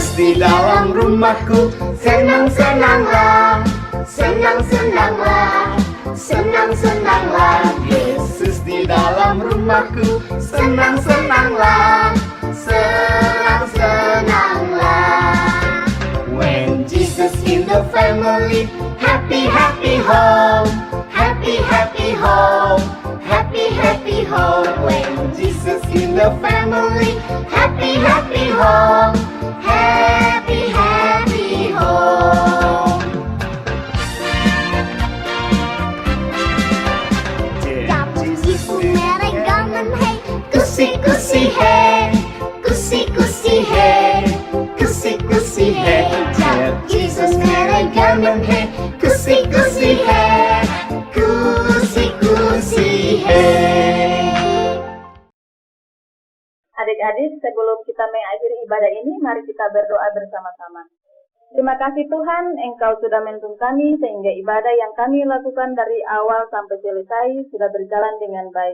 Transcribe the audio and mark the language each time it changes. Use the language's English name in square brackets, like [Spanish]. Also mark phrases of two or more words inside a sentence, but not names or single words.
[Indonesian] di dalam rumahku. Senang-senanglah, senang-senanglah, senang-senanglah. Yesus di dalam rumahku. Senang-senanglah, senang-senanglah. [English] When Jesus in the family, happy, happy home, happy, happy home, happy, happy home. When Jesus in the family, happy, happy home, happy, happy home. [Hindi] जब यीशु मेरे गमन है, खुशी खुशी है, खुशी खुशी है, खुशी खुशी है. जब Jesus मेरे गमन है, खुशी खुशी है, खुशी खुशी है. [Indonesian] Adik-adik, sebelum kita mengakhiri ibadah ini, mari kita berdoa bersama-sama. Terima kasih Tuhan, Engkau sudah menuntun kami sehingga ibadah yang kami lakukan dari awal sampai selesai sudah berjalan dengan baik.